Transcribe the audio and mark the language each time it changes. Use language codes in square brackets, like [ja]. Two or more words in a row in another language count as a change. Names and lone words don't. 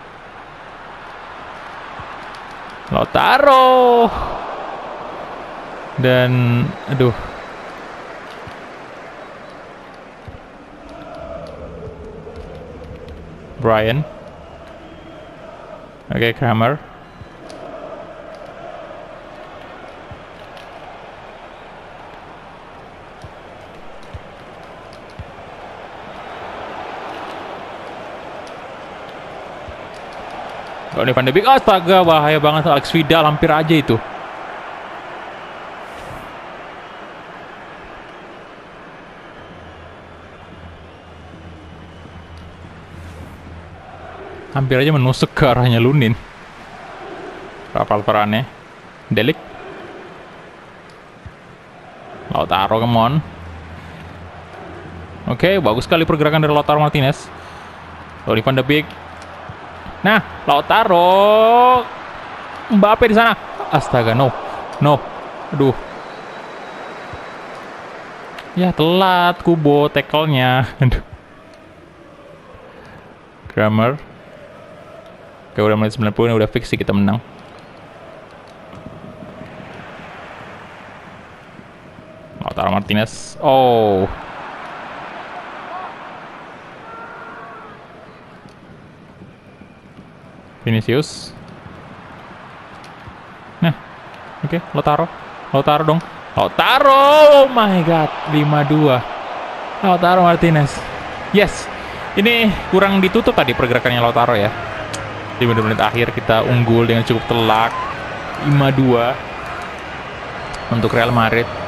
[id] Lautaro. Dan, aduh. Brian. Oke, Kramer. Donny van de Beek, astaga, bahaya banget. Alex Vidal hampir aja itu. Hampir aja menusuk ke arahnya Lunin. Rafael Varane. Delik. Lautaro, [en] come on. [id] Oke, bagus sekali pergerakan dari Lautaro Martinez. Donny van de Beek. Nah, Lautaro. Mbappe di sana. Astaga, no. Aduh. Ya, telat Kubo tackle-nya. Aduh. Kramer. Oke, udah menit 90 ini udah fix sih kita menang. Lautaro Martinez. Oh. Vinicius. Nah. Oke, Lautaro. Lautaro dong. Lautaro. [en] Oh my god, 5-2. [id] Lautaro Martinez. Yes. Ini kurang ditutup tadi pergerakannya Lautaro ya. Di menit-menit akhir kita unggul dengan cukup telak 5-2 untuk Real Madrid.